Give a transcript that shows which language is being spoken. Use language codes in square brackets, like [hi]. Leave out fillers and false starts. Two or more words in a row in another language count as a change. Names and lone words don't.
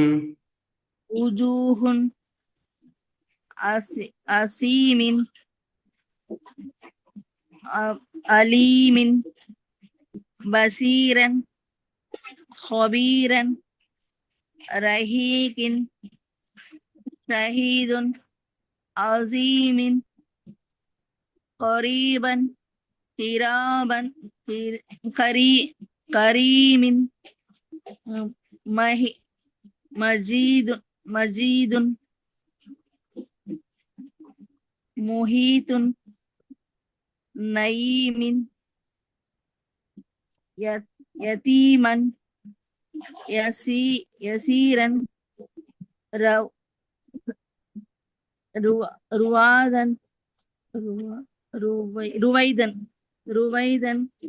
[ar] وجوه عظيم عليم بصيرا خبيرا رحيق شهيد عظيم قريبا قرابا كريم مجيد محيط نعيم يتيما يسيرا روادا رويدا